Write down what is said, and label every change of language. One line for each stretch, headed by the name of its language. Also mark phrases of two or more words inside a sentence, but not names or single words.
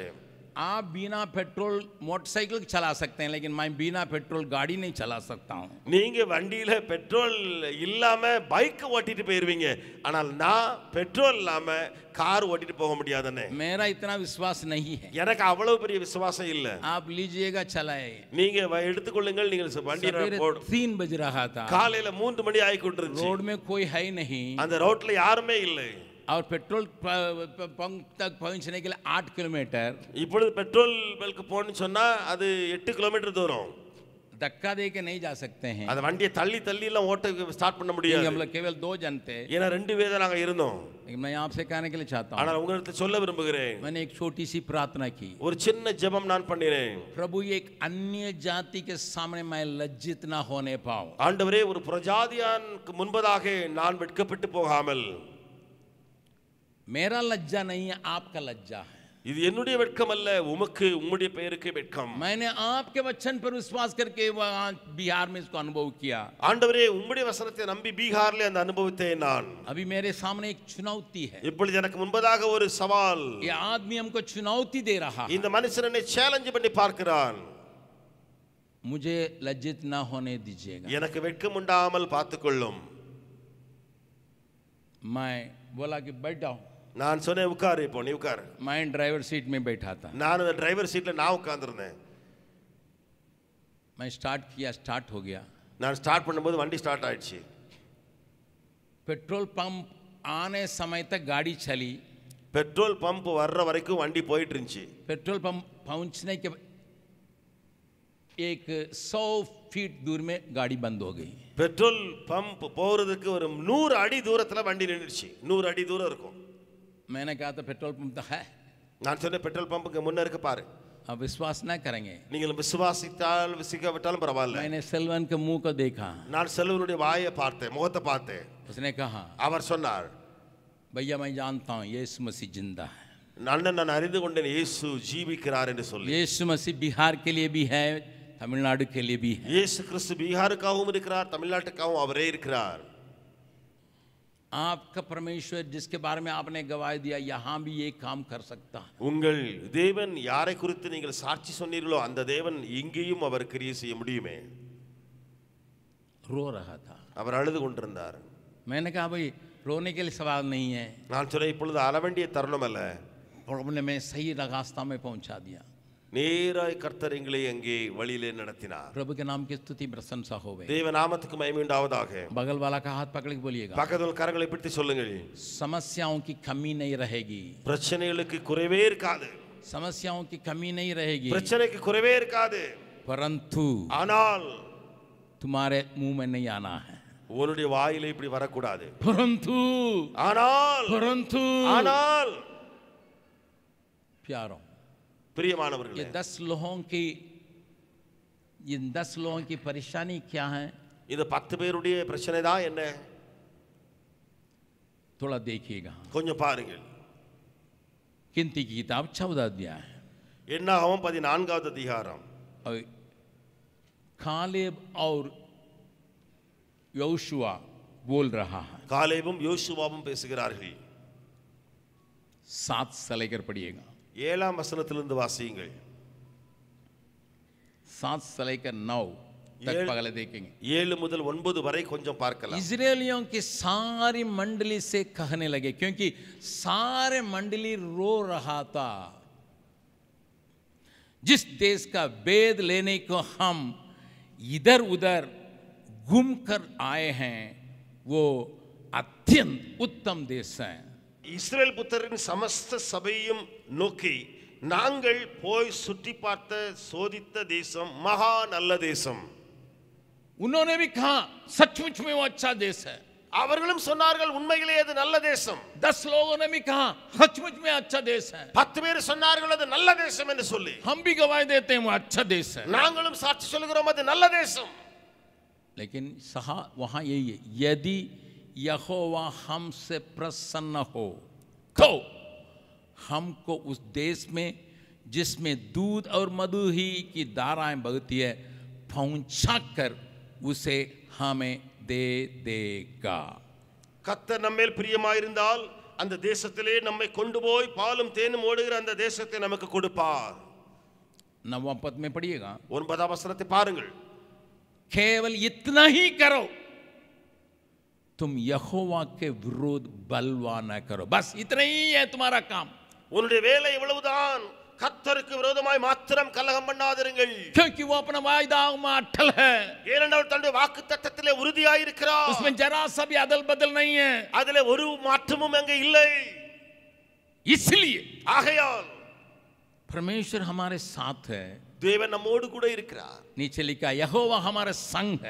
Hindi: आप बिना
English: petrol motorcycle
Hindi: चला सकते हैं लेकिन मैं बिना पेट्रोल गाड़ी नहीं चला सकता हूं.
Tamil: நீங்க வண்டியில பெட்ரோல் இல்லாம பைக் ஓட்டிட்டு போயிருவீங்க. ஆனால் நான் பெட்ரோல் இல்லாம கார் ஓட்டிட்டு போக முடியாதுன்னு.
Hindi: मेरा इतना विश्वास नहीं है.
Tamil: எனக்கு அவ்வளவு பெரிய விசுவாசம் இல்ல.
Hindi: आप लीजिएगा चलाए.
Tamil: நீங்க எடுத்துக்கொள்ளுங்கள். நீங்கள் வண்டியில போடு.
Hindi: 3 बज रहा था.
Tamil: காலையில 3 மணி ஆகி கொண்டிருந்துச்சு.
Hindi: रोड में कोई है नहीं.
Tamil: அந்த ரோட்ல யாருமே இல்லை.
Hindi: और
English: petrol pump
Hindi: तक पहुंचने के लिए 8 किलोमीटर.
Tamil: இப்பொழுது
English: petrol bunk
Tamil: போன்னு சொன்னா அது 8 கிலோமீட்டர் தூரம்.
Hindi: धक्का दे के नहीं जा सकते हैं.
Tamil: அந்த வண்டியை தள்ளி தள்ளி எல்லாம் ஓட்ட ஸ்டார்ட் பண்ண முடியாது.
Hindi: हम लोग केवल 2 जन थे.
Tamil: ஏன்னா 2 பேர் தான் நாங்க இருந்தோம்.
Hindi: लेकिन मैं आपसे कहने के लिए चाहता हूं.
Tamil: ஆனா உங்களுக்கு சொல்ல விரும்புகிறேன்.
Hindi: मैंने एक छोटी सी प्रार्थना की.
Tamil: ஒரு சின்ன ஜெபம் நான் பண்ணினேன்.
Hindi: प्रभु एक अन्य जाति के सामने मैं लज्जित ना होने पाऊं.
Tamil: ஆண்டவரே ஒரு பிரஜாதியானுக்கு முன்பதாக நான் வெட்கப்பட்டு போகாமல்.
Hindi: मेरा लज्जा नहीं है, आपका लज्जा है.
Tamil: இது என்னுடைய வெட்கம் அல்ல, உமக்கு உம்முடைய பெயருக்கு வெட்கம்.
Hindi: मैंने आपके वचन पर विश्वास करके वहां बिहार में इसको अनुभव किया.
Tamil: ஆண்டவரே உம்முடைய வசனத்தை நம்பி பீகாரிலே அந்த அனுபவத்தை நான்.
Hindi: अभी मेरे सामने एक चुनौती है.
Tamil: இப்பொழுது எனக்கு முன்பதாக ஒரு சவால்.
Hindi: ये आदमी हमको चुनौती दे रहा है.
Tamil: இந்த மனுஷன் என்னை சேலஞ்ச் பண்ணி பார்க்கிறான்.
Hindi: मुझे लज्जित ना होने दीजिएगा.
Tamil: எனக்கு வெட்கம் உண்டாமல் பார்த்துக்கொள்ளும்.
Hindi: मैं बोला कि बैठ जाओ.
Tamil: நான் சொன்னேன் உட்காரு. இப்போ நீ உட்காரு.
Hindi: मैं
English: driver seat
Hindi: में बैठा था.
Tamil: நான் அந்த
English: driver seat
Tamil: நான் உட்கார்ந்திருந்தேன்.
Hindi: मैं स्टार्ट किया, स्टार्ट हो गया.
Tamil: நான் ஸ்டார்ட் பண்ணும்போது வண்டி ஸ்டார்ட் ஆயிடுச்சு.
English: petrol pump
Hindi: आने समय तक गाड़ी चली.
English: petrol pump
Tamil: வர்ற வரைக்கும் வண்டி போயிட்டு இருந்துச்சு.
English: petrol pump
Hindi: पहुंचने के एक 100 फीट दूर में गाड़ी बंद हो गई.
English: petrol pump
Tamil: போறதுக்கு ஒரு 100 அடி தூரத்துல வண்டி நின்னுச்சு. 100 அடி தூரம் இருக்கும்.
Hindi: मैंने कहा था
English: petrol pump
Hindi: तो है.
Tamil: நான் சொன்ன
English: petrol pump
Tamil: முன்ன இருக்கு பாரு.
Hindi: आप विश्वास ना करेंगे.
Tamil: நீங்கள் விசுவாசித்தால் விசுவாசிக்காவிட்டாலும் பரவாயில்ல.
Hindi: मैंने सेल्वन के मुंह को देखा.
Tamil: நான் செல்வனுடைய வாயை பார்த்தேன், முகத்தை பார்த்தேன்.
Hindi: उसने कहा,
Tamil: அவர் சொன்னார்,
Hindi: भैया मैं जानता हूँ यीशु मसीह जिंदा है.
Tamil: நான் அறிந்து கொண்டேன் இயேசு ஜீவிக்கிறார் என்று சொல்லி.
Hindi: यीशु मसीह बिहार के लिए भी है, तमिलनाडु के लिए भी है.
Tamil: இயேசு கிறிஸ்து பீகாருக்காகவும் இருக்கிறார், தமிழ்நாட்டுக்காகவும் அவரே இருக்கிறார்.
Hindi: आपका परमेश्वर जिसके बारे में आपने गवाही दिया यहाँ भी ये काम कर सकता है.
Tamil: உங்கள் தேவன் யாரை குறித்து நீங்கள் சாட்சி சொன்னீர்களோ அந்த தேவன் இங்கேயும் அவர் கிரியை செய்ய முடியுமே.
Hindi: रो रहा था.
Tamil: அவர் அழுது கொண்டிருந்தார்.
Hindi: मैंने कहा भाई रोने के लिए सवाल नहीं है.
Tamil: நான் சொன்னேன் இப்பொழுது அழ வேண்டிய தருணம் அல்ல.
Hindi: प्रभु ने मैं सही रास्ता में पहुंचा दिया.
Tamil: நேராய் கர்த்தர் எங்களை அங்கே வழியிலே நடத்தினார்.
Hindi: प्रभु के नाम की स्तुति प्रशंसा होवे.
Tamil: தேவ நாமத்துக்கு மகிமை உண்டாவதாக.
Hindi: बगल वाला का हाथ पकड़ के बोलिएगा,
Tamil: பக்கத்துல கரங்களை பிடித்து சொல்லுங்கள்,
Hindi: समस्याओं की कमी नहीं रहेगी.
Tamil: பிரச்சனைகளுக்கு குறைவே இருக்காது.
Hindi: समस्याओं की कमी नहीं रहेगी,
Tamil: பிரச்சனைக்கு குறைவே இருக்காது.
Hindi: परंतु
Tamil: ஆனால்
Hindi: तुम्हारे मुंह में नहीं आना है.
Tamil: உன்னுடைய வாயில இப்படி வரக்கூடாது.
Hindi: परंतु
Tamil: ஆனால்
Hindi: प्यारों,
Tamil: பிரியமானவர்களே,
Hindi: ये 10 लोगों की परेशानी क्या है?
Tamil: இந்த 10 பேருடைய பிரச்சனை தான் என்ன?
Hindi: थोड़ा देखिएगा.
Tamil: கொஞ்சம் பாருங்கள்.
Hindi: गिनती की किताब 14 अध्याय है.
Tamil: என்னாகும் 14வது அதிகாரம்.
Hindi: और कालेब और योशुआ बोल रहा है.
Tamil: காலேபும் யோசுவாவும் பேசுகிறார்கள்.
Hindi: 7 से लेकर पढ़िएगा.
Tamil: 7ஆம் வசனத்திலிருந்து வாசியுங்கள்.
Hindi: 7 से लेकर 9 तक पगले देखेंगे.
Tamil: 7 முதல் 9 வரை கொஞ்சம் பார்க்கலாம்.
Hindi: इजरायलियों की सारी मंडली से कहने लगे, क्योंकि सारे मंडली रो रहा था, जिस देश का वेद लेने को हम इधर उधर घूम कर आए हैं वो अत्यंत उत्तम देश है.
Tamil: இஸ்ரேல் புத்திரரின் சமஸ்த சபையும் நோக்கி, நாங்கள் போய் சுற்றி பார்த்த சோதித்த தேசம் மகா நல்ல தேசம்.
Hindi: उन्होंने भी कहा सचमुच में वो अच्छा देश है.
Tamil: அவர்களும் சொன்னார்கள் உண்மையிலே அது நல்ல தேசம்.
Hindi: 10 लोगों ने भी कहा सचमुच में अच्छा देश है.
Tamil: 10 பேர் சொன்னார்கள் அது நல்ல தேசம் என்று சொல்லி.
Hindi: हम भी गवाही देते हैं वो अच्छा देश है.
Tamil: நாங்களும் சாட்சி சொல்கிறோம் அது நல்ல தேசம்.
Hindi: लेकिन वहां यही है, यदि यहोवा हमसे प्रसन्न हो तो हमको उस देश में जिसमें दूध और मधु ही की धाराएं बहती है पहुंचा कर उसे हमें दे देगा.
Tamil: கர்த்தர் நம்மேல் பிரியமாயிருந்தால் அந்த தேசத்திலே நம்மை கொண்டு போய் பாலும் தேனும் ஓடுகிற அந்த தேசத்தை நமக்கு கொடுப்பார்.
Hindi: 9वां पद में पढ़िएगा.
Tamil: 9ஆம் வசனத்தை பாருங்கள்.
Hindi: केवल इतना ही करो, तुम यहोवा के विरोध बलवा न करो. बस इतना ही है तुम्हारा काम.
Tamil: உன்னுடைய வேலை இவ்வளவுதான். கர்த்தருக்கு விரோதமாய் மாத்திரம் கலகம் பண்ணாதிருங்கள்.
Hindi: क्योंकि वो अपना वायदा में अटल है.
Tamil: ஏனென்றால் தன்னுடைய வாக்குத்தத்தத்திலே உறுதியாய் இருக்கிறார்.
Hindi: उसमें जरा सा भी अदल बदल नहीं है.
Tamil: அதிலே ஒரு மாற்றமும் அங்கே இல்லை.
Hindi: इसलिए
Tamil: ஆகையால்
Hindi: परमेश्वर हमारे साथ है.
Tamil: தேவன் நம்மோடு கூட இருக்கிறார்.
Hindi: नीचे लिखा यहोवा हमारे संग है.